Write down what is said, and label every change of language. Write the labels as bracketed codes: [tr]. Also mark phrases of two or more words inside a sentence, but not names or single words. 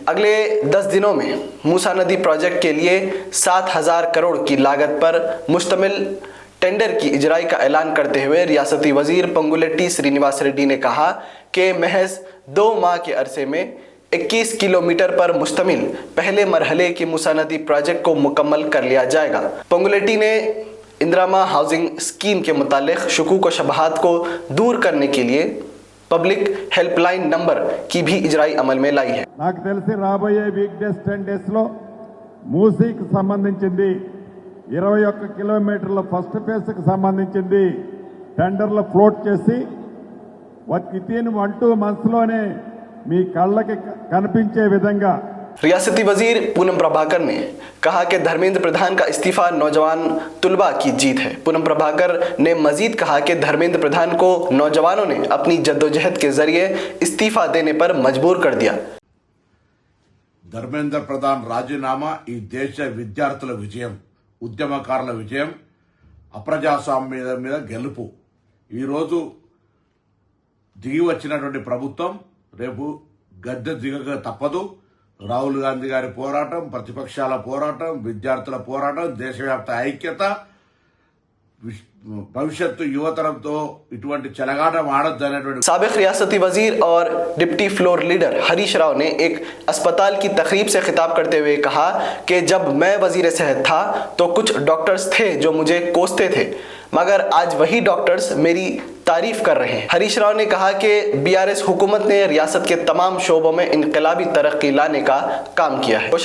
[ur] اگلے 10 دنوں میں موسیٰ ندی پروجیکٹ کے لیے 7,000 کروڑ کی لاگت پر مشتمل ٹینڈر کی اجرائی کا اعلان کرتے ہوئے ریاستی وزیر پنگولیٹی سرینواس ریڈی نے کہا کہ محض 2 ماہ کے عرصے میں 21 کلومیٹر پر مشتمل پہلے مرحلے کی موسیٰ ندی پروجیکٹ کو مکمل کر لیا جائے گا. پنگولیٹی نے اندرا ہاؤسنگ اسکیم کے متعلق شکوک و شبہات کو دور کرنے کے لیے [en] public helpline number [ur] کی بھی اجرائی عمل میں لائی ہے. [te] నాకు తెలిసి రాబోయే [en] week days 10 days [te] లో మూసీకి సంబంధించింది 21 కిలోమీటర్ల [en] first phase [te] కి సంబంధించింది టెండర్లు ఫ్లోట్ చేసి [en] within 1-2 months [te] లోనే మీ కళ్ళకి కనిపించే విధంగా। [ur] ریاستی وزیر پونم پربھاکر نے کہا کہ دھرمیندر پردھان کا استعفیٰ نوجوان طلبہ کی جیت ہے. پونم پربھاکر نے مزید کہا کہ دھرمیندر پردھان کو نوجوانوں نے اپنی جدوجہد کے ذریعے استعفیٰ دینے پر مجبور کر دیا. [te] ధర్మేంద్ర ప్రధాన్ రాజీనామా ఈ దేశ విద్యార్థుల విజయం, ఉద్యమకారుల విజయం, అప్రజాస్వామ్యం మీద గెలుపు। ఈరోజు దిగి వచ్చినటువంటి ప్రభుత్వం రేపు గద్దె దిగక తప్పదు। రాహుల్ గాంధీ గారి పోరాటం, ప్రతిపక్షాల పోరాటం, విద్యార్థుల పోరాటం, దేశవ్యాప్త ఐక్యత, భవిష్యత్తు యువతరంతో ఇటువంటి చెలగాటం ఆడొద్దు అనేటువంటి। [ur] سابق ریاستی وزیر اور [en] deputy floor leader [ur] ہریش راؤ نے ایک اسپتال کی تقریب سے خطاب کرتے ہوئے کہا کہ جب میں وزیر صحت تھا تو کچھ ڈاکٹرس تھے جو مجھے کوستے تھے، مگر آج وہی ڈاکٹرس میری تعریف کر رہے ہیں. ہریش راؤ نے کہا کہ بی آر ایس حکومت نے ریاست کے تمام شعبوں میں انقلابی ترقی لانے کا کام کیا ہے.